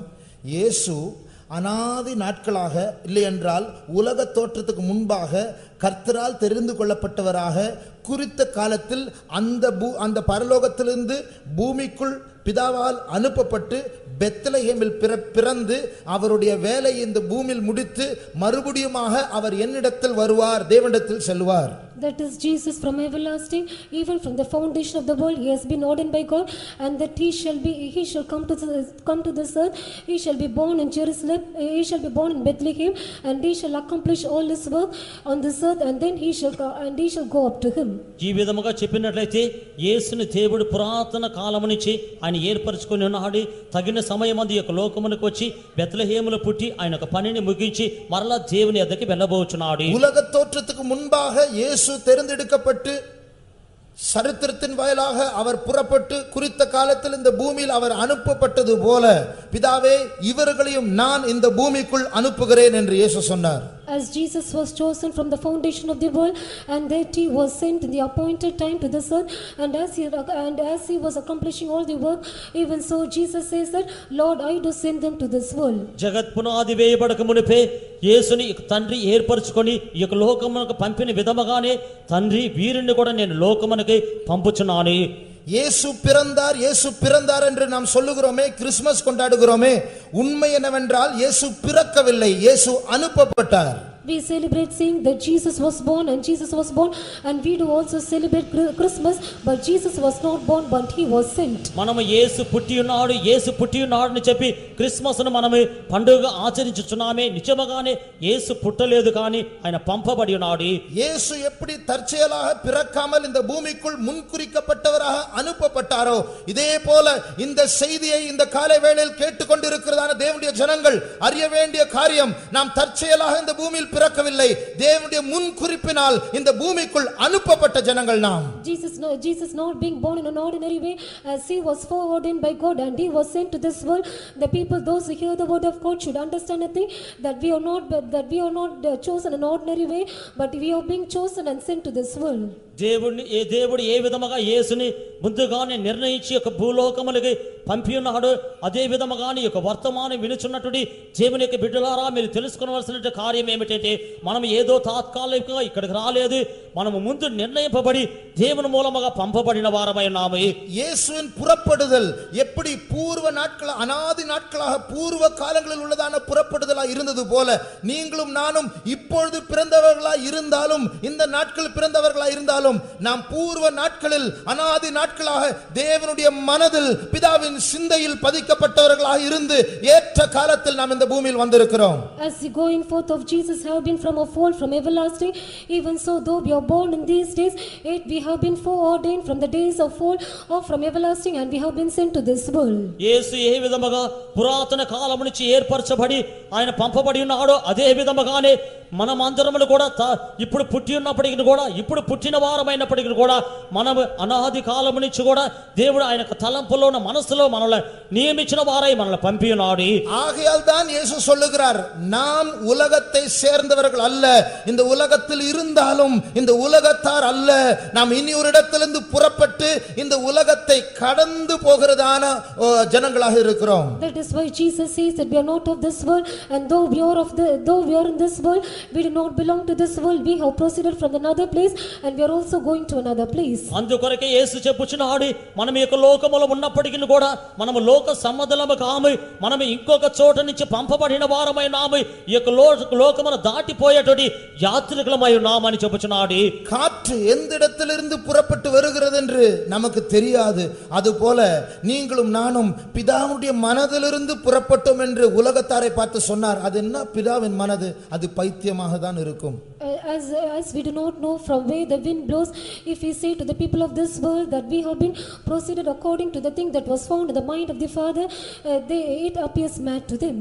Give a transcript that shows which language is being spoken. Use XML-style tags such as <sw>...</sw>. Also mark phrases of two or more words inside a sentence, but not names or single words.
<ta>இயேசு அநாதி நாட்களாக, இல்லை என்றால் உலக தோற்றத்துக்கு முன்பாக கர்த்தரால் தெரிந்து கொள்ளப்பட்டவராக குறித்த காலத்தில் அந்த பரலோகத்திலிருந்து பூமிக்குள் பிதாவால் அனுப்பப்பட்டு பெத்லகேமில் பிறந்து அவருடைய வேலை இந்த பூமியில் முடித்து மறுபடியுமாக அவர் என்னிடத்தில் வருவார், தேவனிடத்தில் செல்வார்.</ta> <en>That is Jesus from everlasting, even from the foundation of the world he has been ordained by God, and that he shall come to this earth. He shall be born in Jerusalem, he shall be born in Bethlehem, and he shall accomplish all his work on this earth, and then he shall go up to him.</en> <te>ఈ విధముగా చెప్పినట్లయితే యేసుని దేవుడు పురాతన కాలము నుంచి ఆయన ఏర్పరచుకొని ఉన్నాడు. తగిన సమయమందు ఈ యొక్క లోకమునకు వచ్చి బెత్లెహేములో పుట్టి ఆయన ఒక పనిని ముగించి మరలా దేవుని యొద్దకు వెళ్ళబోచున్నాడు.</te> <ta>உலக தோற்றத்துக்கு முன்பாக இயேசு தேர்ந்தெடுக்கப்பட்டு சரித்திரத்தின் வாயிலாக அவர் புறப்பட்டு குறித்த காலத்தில் இந்த பூமியில் அவர் அனுப்பப்பட்டது போல, பிதாவே இவர்களையும் நான் இந்த பூமிக்குள் அனுப்புகிறேன் என்று இயேசு சொன்னார்.</ta> <en>As Jesus was chosen from the foundation of the world, and that he was sent in the appointed time to this earth, and as he was accomplishing all the work, even so Jesus says that, Lord, I do send them to this world.</en> <te>జగత్ పునాది వేయబడక మునిపే యేసుని తండ్రి ఏర్పరచుకొని ఈ యొక్క లోకమునకు పంపిన విధముగానే తండ్రి వీరిని కూడా నేను లోకమునకు పంపుచున్నాను.</te> <ta>இயேசு பிறந்தார் என்று நாம் சொல்லுகிறோமே, கிறிஸ்துமஸ் கொண்டாடுகிறோமே. உண்மை என்னவென்றால் இயேசு பிறக்கவில்லை, இயேசு அனுப்பப்பட்டார்.</ta> <en>We celebrate saying that Jesus was born and Jesus was born, and we do also celebrate Christmas, but Jesus was not born but he was sent.</en> <te>మనము యేసు పుట్టియున్నాడు అని చెప్పి క్రిస్మస్ ను మనము పండుగ ఆచరించుచున్నామే. నిజముగానే యేసు పుట్టలేదు కానీ ఆయన పంపబడి ఉన్నాడు.</te> <ta>இயேசு எப்படி தற்செயலாக பிறக்காமல் இந்த பூமிக்குள் முன்குறிக்கப்பட்டவராக அனுப்பப்பட்டாரோ, இதே போல இந்த செய்தியை இந்த காலை வேளையில் கேட்டுக்கொண்டிருக்கிறதான தேவனுடைய ஜனங்கள் அறிய வேண்டிய காரியம், நாம் தற்செயலாக இந்த பூமியில் பிறக்கவில்லை, தேவனுடைய முன்குறிப்பினால் இந்த பூமிக்குள் அனுப்பப்பட்ட ஜனங்கள் நாம்.</ta> <en>Jesus not being born in an ordinary way, as he was foreordained by God and he was sent to this world. The people, those who hear the word of God, should understand a thing, that we are not chosen in an ordinary way, but we are being chosen and sent to this world.</en> <te>దేవుడు ఏ విధముగా యేసుని ముందుగానే నిర్ణయించి ఒక భూలోకములకి పంపి ఉన్నాడు, అదే విధముగానే ఒక వర్తమానం వినుచున్నటువంటి దేవుని యొక్క బిడ్డలారా, మీరు తెలుసుకోవాల్సిన కార్యం ఏమిటంటే, మనం ఏదో తాత్కాలికంగా ఇక్కడికి రాలేదు, మనము ముందు నిర్ణయింపబడి దేవుని మూలముగా పంపబడిన వారమై ఉన్నాము.</te> <ta>இயேசுவின் புறப்படுதல் எப்படி பூர்வ நாட்கள், அநாதி நாட்களாக பூர்வ காலங்களில் உள்ளதான புறப்படுதலாக இருந்தது போல, நீங்களும் நானும் இப்பொழுது பிறந்தவர்களாய் இருந்தாலும், இந்த நாட்களில் பிறந்தவர்களாய் இருந்தாலும், நாம் பூர்வ நாட்களில் அநாதி நாட்களாக தேவனுடைய மனதில் பிதாவின் சிந்தையில் பதிக்கப்பட்டவர்களாக இருந்து ஏற்ற காலத்தில் நாம் இந்த பூமியில் வந்திருக்கிறோம்.</ta> <en>As the going forth of Jesus have been from of old, from everlasting, even so though we are born in these days, yet we have been foreordained from the days of old, or from everlasting, and we have been sent to this world.</en> <te>యేసు ఏ విధముగా పురాతన కాలము నుంచి ఏర్పరచబడి ఆయన పంపబడి ఉన్నాడో, అదే విధముగానే మనమందరములు కూడా ఇప్పుడు పుట్టి ఉన్నప్పటికీ కూడా, ఇప్పుడు పుట్టిన వారమైనప్పటికీ కూడా, మనం అనాది కాలము నుంచి కూడా దేవుడు ఆయన తలంపులో ఉన్న మనసులో మనల్ని నియమించిన వారై మనల్ని పంపి ఉన్నాడు.</te> <ta>ஆகையால் தான் இயேசு சொல்லுகிறார், நாம் உலகத்தை சேர்ந்தவர்கள் அல்ல, இந்த உலகத்தில் இருந்தாலும் இந்த உலகத்தார் அல்ல, நாம் இனி ஒரு இடத்திலிருந்து புறப்பட்டு இந்த உலகத்தை கடந்து போகிறதான ஜனங்களாக இருக்கிறோம்.</ta> <en>That is why Jesus says that we are not of this world, and though we are in this world, we do not belong to this world. We have proceeded from another place, and we are also going to another place.</en> <te>అందుకొరకే యేసు చెప్పుచున్నాడు, మనం ఈ లోకములో ఉన్నప్పటికీ కూడా మనము లోక సంబంధులము కాము, మనం ఇంకొక చోట నుంచి పంపబడిన వారమై నాము, ఈ యొక్క లోకమును దాటిపోయేటటువంటి యాత్రికులమై ఉన్నామని చెప్పుచున్నాడు.</te> <ta>காற்று எந்த இடத்திலிருந்து புறப்பட்டு வருகிறது என்று நமக்கு தெரியாது, அதுபோல நீங்களும் நானும் பிதாவுடைய மனதிலிருந்து புறப்பட்டோம் என்று உலகத்தாரை பார்த்து சொன்னார். அது என்ன பிதாவின் மனது? அது பைத்தியமாக தான் இருக்கும்.</ta> <en>As we do not know from where the wind blows, if we say to the people of this world that we have been proceeded according to the thing that was found in the mind of the Father, it appears mad to them.</en>